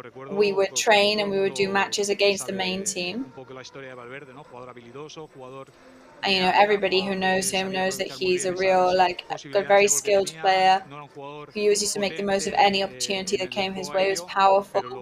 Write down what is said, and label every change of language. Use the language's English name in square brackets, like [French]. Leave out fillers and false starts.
[English] We would train and we would do matches against the main team. [Spanish] Un poco la historia de Valverde, ¿no? Jugador habilidoso, jugador. [English] And, you know, everybody who knows him knows that he's a real, a very skilled player who used to make the most of any opportunity that came his way. He was powerful.